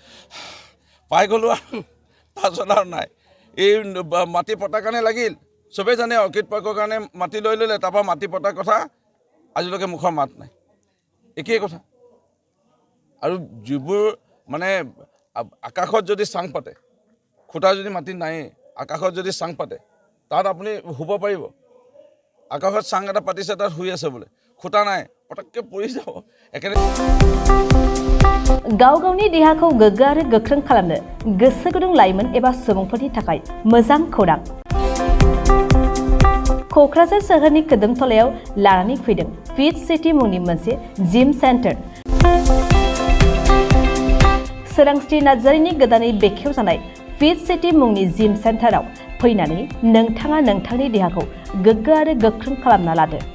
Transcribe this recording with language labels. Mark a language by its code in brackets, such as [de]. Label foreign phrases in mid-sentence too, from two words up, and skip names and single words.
[as] গ'লো আৰু তাৰপিছত আৰু নাই এই মাটি পতাৰ কাৰণে লাগিল চবেই জানে অৰ্কিড পাৰ্কৰ কাৰণে মাটি লৈ ল'লে তাৰপৰা মাটি পতাৰ কথা আজিলৈকে মুখৰ মাত নাই একেই কথা আৰু যিবোৰ মানে আকাশত যদি চাং পাতে খুটা যদি মাটি নাই আকাশত যদি চাং পাতে তাত আপুনি শুব পাৰিব আকাশত চাং এটা পাতিছে তাত শুই আছে বোলে খুটা নাই পটককৈ পৰি যাব একেবাৰে [brx] गाव गावनि देहाखौ गोग्गो आरो गोख्रों खालामनो गोसो गुदुं लाइमोन एबा सुबुंफोरनि थाखाय मोजां खौरां क'क्राझार सोहोरनि खोदोमथलायाव लानानै फैदों फिट सिटी मुंनि मोनसे [en] gym center [brx] सोरांस्रि नार्जारिनि गोदानै बेखेवजानाय फिट सिटी मुंनि जिम सेन्टाराव फैनानै नोंथाङा नोंथांनि देहाखौ गोग्गो आरो गोख्रों खालामना लादो